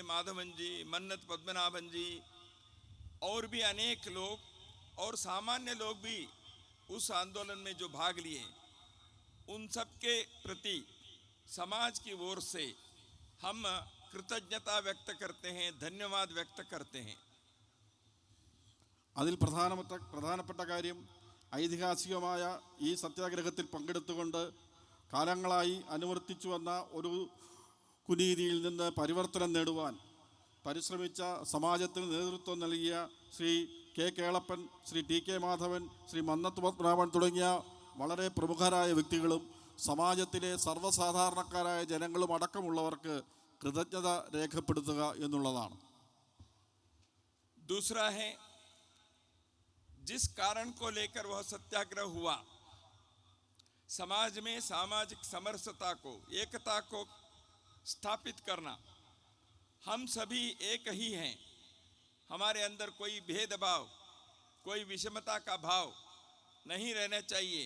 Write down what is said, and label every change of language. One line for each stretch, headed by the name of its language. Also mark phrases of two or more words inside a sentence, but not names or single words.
Hindi: माधवन जी, मन्नत पद्मनाभन जी और भी अनेक लोग और सामान्य लोग भी उस आंदोलन में जो भाग लिए, उन सब के प्रति समाज की ओर से हम कृतज्ञता व्यक्त करते हैं, धन्यवाद व्यक्त करते हैं।
Malayalam: അതിൽ പ്രധാനപ്പെട്ട കാര്യം ഐതിഹാസികമായ ഈ സത്യാഗ്രഹത്തിൽ പങ്കെടുത്തുകൊണ്ട് കാലങ്ങളായി അനുവർത്തിച്ചു വന്ന ഒരു കുനീതിയിൽ നിന്ന് പരിവർത്തനം നേടുവാൻ പരിശ്രമിച്ച സമാജത്തിന് നേതൃത്വം നൽകിയ ശ്രീ കെ കേളപ്പൻ, ശ്രീ ടി.കെ. മാധവൻ, ശ്രീ മന്നത്ത് പത്മനാഭൻ തുടങ്ങിയ വളരെ പ്രമുഖരായ വ്യക്തികളും സമാജത്തിലെ സർവ്വസാധാരണക്കാരായ ജനങ്ങളും അടക്കമുള്ളവർക്ക് കൃതജ്ഞത രേഖപ്പെടുത്തുക എന്നുള്ളതാണ്।
Hindi: दूसरा है जिस कारण को लेकर वह सत्याग्रह हुआ, समाज में सामाजिक समरसता को, एकता को स्थापित करना। हम सभी एक ही हैं, हमारे अंदर कोई भेदभाव, कोई विषमता का भाव नहीं रहना चाहिए।